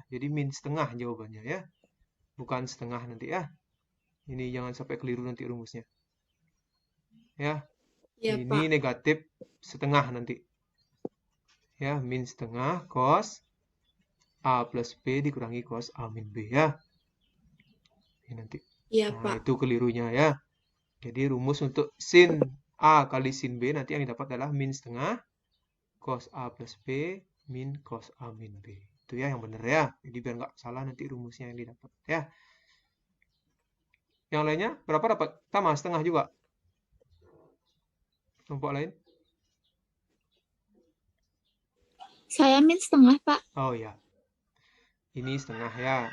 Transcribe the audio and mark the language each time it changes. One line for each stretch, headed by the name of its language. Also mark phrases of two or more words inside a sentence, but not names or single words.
Indonesian: Jadi min setengah jawabannya ya. Bukan setengah nanti ya. Ini jangan sampai keliru nanti rumusnya. Ya. Ya, Ini Pak. negatif setengah nanti. Ya, min setengah cos A plus B dikurangi cos A min B ya. Ini nanti. Iya, Nah, Pak. itu kelirunya ya. Jadi rumus untuk sin A kali sin B nanti yang didapat adalah min setengah cos A plus B min cos A min B. Itu ya yang benar ya. Jadi biar nggak salah nanti rumusnya yang didapat ya. Yang lainnya berapa dapat? Sama setengah juga. Kelompok lain? Saya min setengah, Pak. Oh ya. Ini setengah ya.